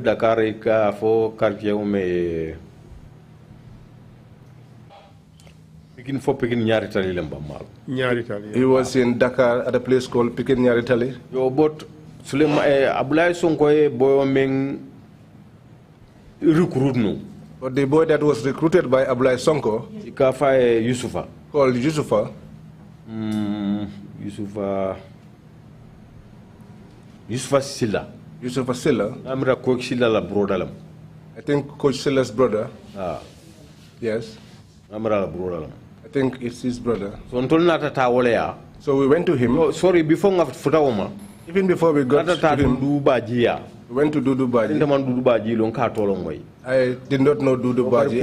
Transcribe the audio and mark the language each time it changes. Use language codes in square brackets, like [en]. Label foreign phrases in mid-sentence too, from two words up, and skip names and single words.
[en] He was in Dakar at a place called Pikin Nyaritali. [man] Abulai Sonko boy meng recruit no. [en] But the boy that was recruited by Abulai Sonko, [man] Ikafa Yusufa. [en] Called Yusufa. Yusufa Silla. Yusufa Silla. [man] Amra Coach Silla la brother. [en] I think Coach Silla's brother. Yes. [man] Amra la brother. [en] I think it's his brother. So we went to him. Oh, sorry, before Futawoma. Even before we got to him, we went to Dudubaji. I did not know Dudubaji.